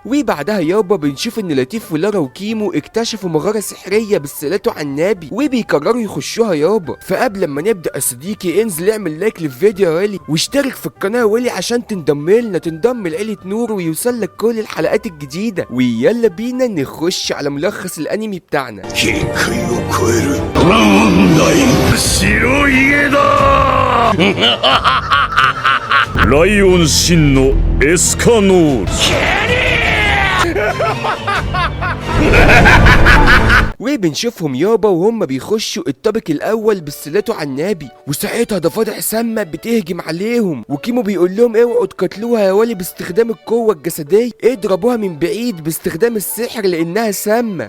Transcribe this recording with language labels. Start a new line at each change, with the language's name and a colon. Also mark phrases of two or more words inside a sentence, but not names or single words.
Arabic: وبعدها يابا بنشوف ان لطيف ولارا وكيمو اكتشفوا مغارة سحرية بسلته عنابي وبيقرروا يخشوها يابا. فقبل ما نبدأ يا صديقي انزل اعمل لايك للفيديو يا ولي، واشترك في القناه يا ولي عشان تنضم لعيله نور ويوصلك كل الحلقات الجديده. ويلا بينا نخش على ملخص الانمي بتاعنا.
Japanese: ライオン真のエスカノール
Arabic: وبنشوفهم يابا وهم بيخشوا الطابق الاول بسلته عنابي، وساعتها ضفادع سامه بتهجم عليهم، وكيمو بيقول لهم اوعوا تقتلوها يا ولي باستخدام القوه الجسديه، اضربوها من بعيد باستخدام السحر لانها سامه.